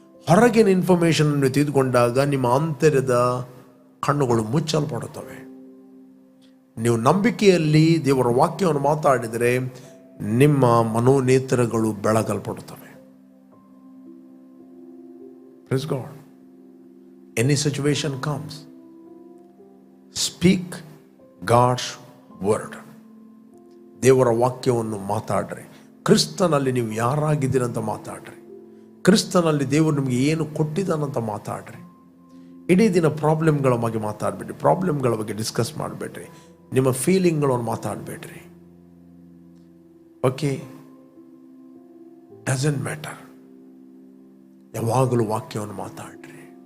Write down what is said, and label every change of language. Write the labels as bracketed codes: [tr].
[kn] ಹೊರಗಿನ ಇನ್ಫಾರ್ಮೇಷನ್ ಅನ್ನು ತೆಗೆದುಕೊಂಡಾಗ ನಿಮ್ಮ ಅಂತರದ ಕಣ್ಣುಗಳು ಮುಚ್ಚಲ್ಪಡುತ್ತವೆ. ನೀವು ನಂಬಿಕೆಯಲ್ಲಿ ದೇವರ ವಾಕ್ಯವನ್ನು ಮಾತಾಡಿದರೆ ನಿಮ್ಮ ಮನೋನೇತ್ರಗಳು ಬೆಳಗಲ್ಪಡುತ್ತವೆ. [en] Praise God. Any situation comes, speak God's word. [kn] ದೇವರ ವಾಕ್ಯವನ್ನು ಮಾತಾಡ್ರಿ. ಕ್ರಿಸ್ತನಲ್ಲಿ ನೀವು ಯಾರಾಗಿದ್ದೀರಂತ ಮಾತಾಡ್ರಿ. ಕ್ರಿಸ್ತನಲ್ಲಿ ದೇವರು ನಿಮಗೆ ಏನು ಕೊಟ್ಟಿದ್ದಾನಂತ ಮಾತಾಡ್ರಿ. ಇಡೀ ದಿನ ಪ್ರಾಬ್ಲಮ್ಗಳ ಬಗ್ಗೆ ಮಾತಾಡಬೇಡ್ರಿ, ಪ್ರಾಬ್ಲಮ್ಗಳ ಬಗ್ಗೆ ಡಿಸ್ಕಸ್ ಮಾಡಬೇಡ್ರಿ, ನಿಮ್ಮ ಫೀಲಿಂಗ್ಗಳನ್ನು ಮಾತಾಡಬೇಡ್ರಿ. Okay, [en] Doesn't matter. [kn] ಯಾವಾಗಲೂ ವಾಕ್ಯವನ್ನು ಮಾತಾಡ್ರಿ.